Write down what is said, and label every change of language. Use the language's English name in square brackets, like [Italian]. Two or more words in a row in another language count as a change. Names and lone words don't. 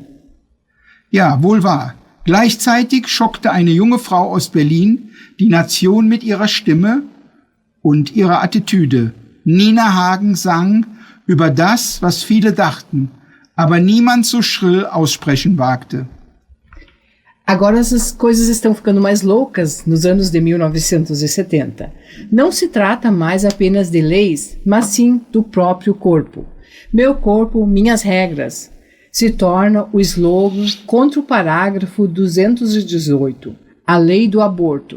[German] Ja, wohl wahr. Gleichzeitig schockte eine junge Frau aus Berlin die Nation mit ihrer Stimme und ihrer Attitüde. Nina Hagen sang über das, was viele dachten, aber niemand so schrill aussprechen wagte. [Portuguese] Agora essas coisas estão ficando mais loucas nos anos de 1970. Não se trata mais apenas de leis, mas sim do próprio corpo. Meu corpo, minhas regras. Se torna o slogan contra o parágrafo 218, a lei do aborto.